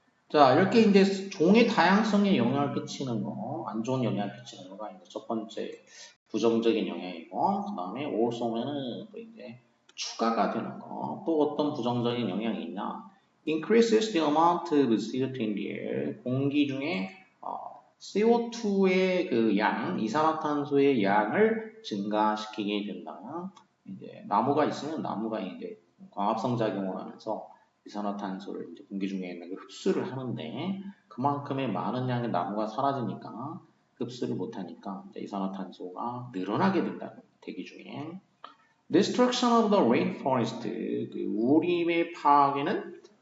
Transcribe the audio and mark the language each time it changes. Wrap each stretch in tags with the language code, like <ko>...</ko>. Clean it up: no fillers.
<ko>자, 이렇게 이제 종의 다양성에 영향을 끼치는 거, 안 좋은 영향을 끼치는 거가 이제 첫 번째 부정적인 영향이고, 그 다음에 also면은 또 이제 추가가 되는 거. 또 어떤 부정적인 영향이 있냐?</ko> <en>Increases the amount of CO2 in the air.</en> <ko>공기 중에 CO2의 그 양, 이산화탄소의 양을 증가시키게 된다. 이제 나무가 있으면 나무가 이제 광합성 작용을 하면서 이산화탄소를 이제 공기 중에 있는 걸 흡수를 하는데 그만큼의 많은 양의 나무가 사라지니까 흡수를 못하니까 이산화탄소가 늘어나게 된다는 대기 중에</ko> <en>Destruction of the rainforest</en> <ko>그 우림의 파괴는</ko>